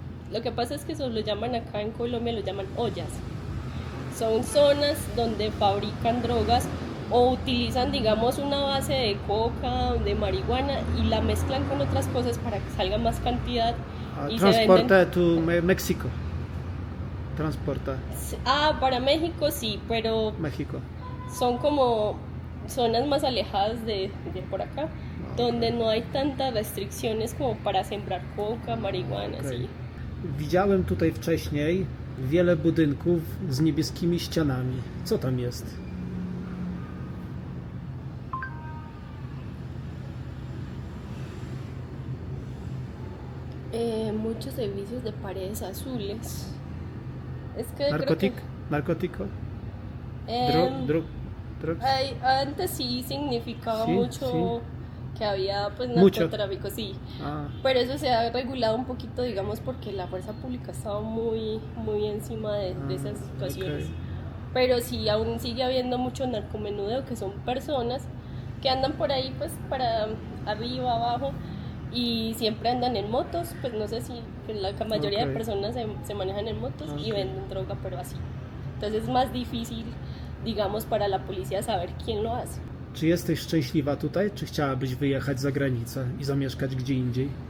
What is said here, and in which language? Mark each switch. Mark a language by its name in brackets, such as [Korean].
[Spanish] Lo que pasa es que eso lo llaman acá en Colombia, lo llaman ollas. Son zonas donde fabrican drogas o utilizan, digamos, una base de coca, de marihuana y la mezclan con otras cosas para que salga más cantidad y se Transporta venden. tu México. Transporta Para México sí, pero México. son como zonas más alejadas de por acá. donde no hay tantas restricciones como para sembrar coca, marihuana, Okej. sí. [Polish] Widziałem tutaj wcześniej wiele budynków z niebieskimi ścianami. Co tam jest? [Spanish] Muchos servicios de paredes azules. Es que creo [Polish] Narkotyk? [Spanish] que, [Polish] Narkotyko? em, [English] Drugs? [Spanish] antes sí significaba Sí, mucho que había pues Mucho. narcotráfico, sí. Ah, Pero eso se ha regulado un poquito, digamos, porque la fuerza pública estaba muy encima de esas situaciones. ok. Pero sí, aún sigue habiendo mucho narcomenudeo, que son personas que andan por ahí, pues, para arriba, abajo, y siempre andan en motos, pues no sé si pues, la mayoría Ok. de personas se manejan en motos y Ok. venden droga, pero así. Entonces es más difícil, digamos, para la policía saber quién lo hace. [Polish] Czy jesteś szczęśliwa tutaj, czy chciałabyś wyjechać za granicę i zamieszkać gdzie indziej?